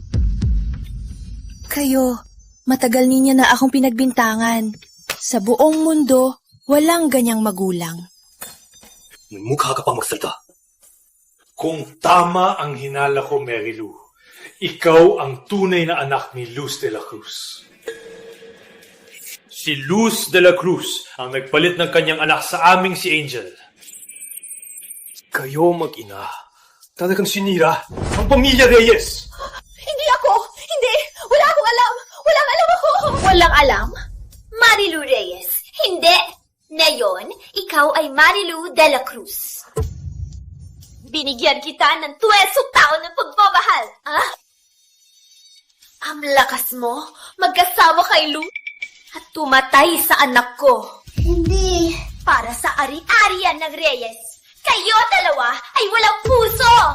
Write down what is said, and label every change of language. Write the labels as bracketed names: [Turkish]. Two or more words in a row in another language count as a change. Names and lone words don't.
[Filipino] Kayo, matagal niya na akong pinagbintangan. Sa buong mundo, walang ganyang magulang. Mukha ka pa magsalita. Kung tama ang hinala ko, Mary Lou, ikaw ang tunay na anak ni Luz de la Cruz. Si Luz de la Cruz ang nagpalit ng kanyang anak sa aming si Angel. Kayo mag-ina. Talagang sinira ang pamilya Reyes. Hindi ako! Hindi! Wala akong alam! Walang alam ako! Walang alam? Marilu Reyes, hindi! Ngayon, ikaw ay Marilu de la Cruz. Binigyan kita ng 12 taon ng pagmamahal. Ah? Ang lakas mo, magkasama kay Lou at tumatay sa anak ko. Hindi. Para sa ari-arian ng Reyes, kayo dalawa ay walang puso!